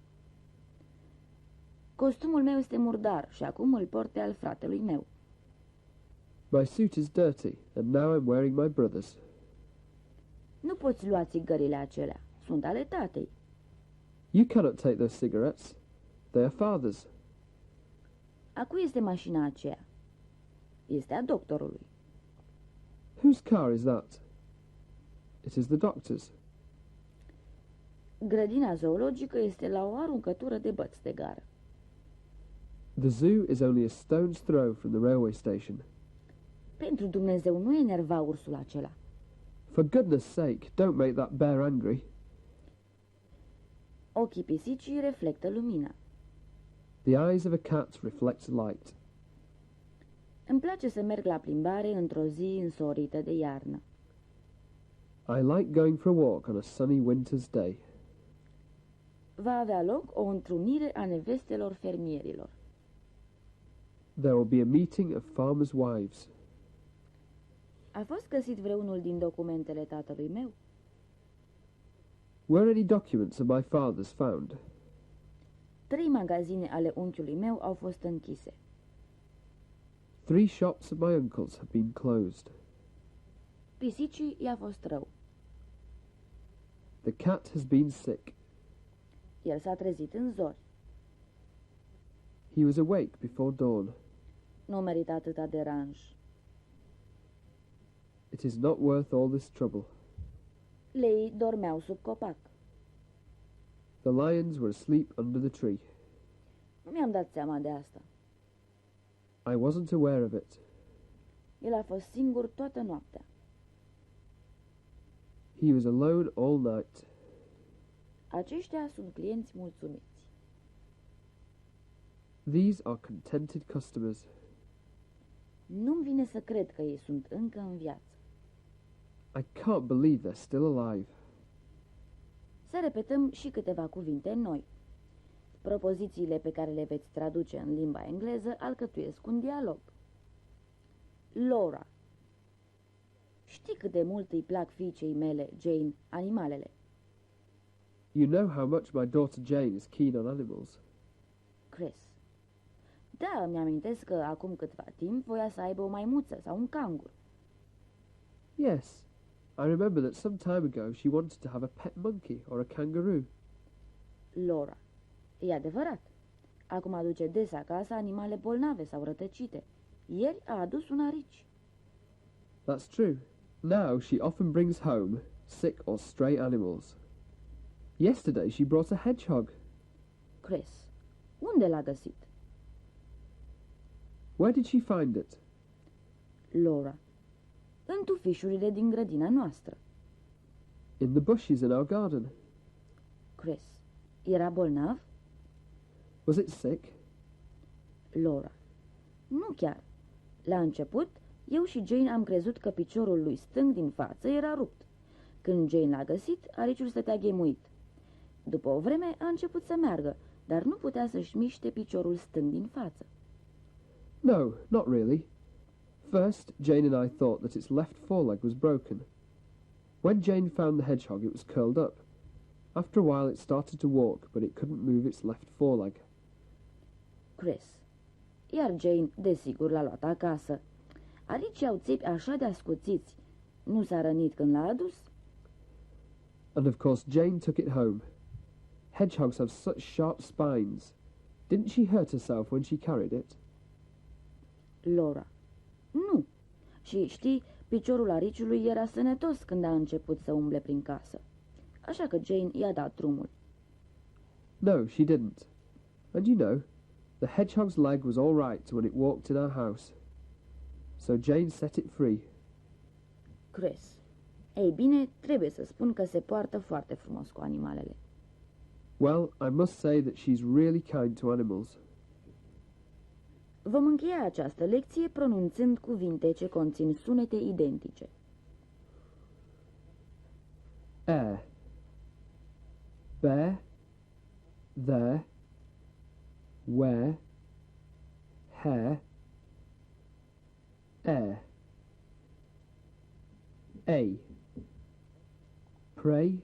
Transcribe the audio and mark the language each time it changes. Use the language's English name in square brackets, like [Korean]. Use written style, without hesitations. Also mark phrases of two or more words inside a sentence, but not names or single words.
[Romanian] Costumul meu este murdar și acum îl port pe al fratelui meu. [English] My suit is dirty, and now I'm wearing my brother's. [Romanian] Nu poți lua țigările acelea, sunt ale tatei. [English] You cannot take those cigarettes. They are father's. [Romanian] A cui este mașina aceea? Este a doctorului. [English] Whose car is that? It is the doctor's. [Romanian] Grădina zoologică este la o aruncătură de băți de gară. [English] The zoo is only a stone's throw from the railway station. [Romanian] Pentru Dumnezeu, nu enerva ursul acela. [English] For goodness sake, don't make that bear angry. [Romanian] Ochii pisicii reflectă lumina. [English] The eyes of a cat reflect light. [Romanian] Îmi place să merg la plimbare într-o zi însorită de iarnă. [English] I like going for a walk on a sunny winter's day. [Romanian] Va avea loc o întrunire a nevestelor fermierilor. [English] There will be a meeting of farmers' wives. [Romanian] A fost găsit vreunul din documentele tatălui meu? [English] Were any documents of my father's found? [Romanian] 3 magazine ale unchiului meu au fost închise. [English] 3 shops of my uncle's have been closed. [Romanian] Pisicii i-a fost rău. [English] The cat has been sick. [Romanian] El s-a trezit în zori. [English] He was awake before dawn. [Romanian] Nu merită atâta deranj. [English] It is not worth all this trouble. [Romanian] Leii dormeau sub copac. [English] The lions were asleep under the tree. [Romanian] Nu mi-am dat seama de asta. [English] I wasn't aware of it. [Romanian] El a fost singur toată noaptea. [English] He was alone all night. [Romanian] Aceștia sunt clienți mulțumiți. [English] These are contented customers. [Romanian] Nu-mi vine să cred că ei sunt încă în viață. [English] I can't believe they're still alive. [Romanian] Să repetăm și câteva cuvinte noi. Propozițiile pe care le veți traduce în limba engleză alcătuiesc un dialog. Laura: știi cât de mult îi plac fiicei mele, Jane, animalele? [English] You know how much my daughter Jane is keen on animals. Chris: [Romanian] da, îmi amintesc că acum câtva timp voia să aibă o maimuță sau un cangur. [English] Yes, I remember that some time ago she wanted to have a pet monkey or a kangaroo. [Romanian] Laura: e adevărat. Acum aduce des acasă animale bolnave sau rătăcite. Ieri a adus un arici. [English] That's true. Now she often brings home sick or stray animals. Yesterday she brought a hedgehog. Chris: [Romanian] unde l-a găsit? [English] Where did she find it? [Romanian] Laura: în tufișurile din grădina noastră. [English] In the bushes in our garden. Chris: [Romanian] era bolnav? [English] Was it sick? [Romanian] Laura: nu chiar. La început, eu și Jane am crezut că piciorul lui stâng din față era rupt. Când Jane l-a găsit, ariciul stătea ghemuit. După o vreme a început să meargă, dar nu putea să-și miște piciorul stâng din față. [English] No, not really. First, Jane and I thought that its left foreleg was broken. When Jane found the hedgehog, it was curled up. After a while it started to walk, but it couldn't move its left foreleg. Chris. [Romanian] Iar Jane, desigur, l-a luat acasă. Arici au țipi așa de ascuțiți. Nu s-a rănit când l-a adus? [English] And of course Jane took it home. Hedgehogs have such sharp spines. Didn't she hurt herself when she carried it? [Romanian] Laura. Nu. Și știi, piciorul ariciului era sănătos când a început să umble prin casă. Așa că Jane i-a dat drumul. [English] No, she didn't. And you know, the hedgehog's leg was all right when it walked in our house. So Jane set it free. Chris. [Romanian] Ei bine, trebuie să spun că se poartă foarte frumos cu animalele. [English] Well, I must say that she's really kind to animals. [Romanian] Vom încheia această lecție pronunțând cuvinte ce conțin sunete identice. [English] Air. There. There. Where. Hair. Air. A. Pray.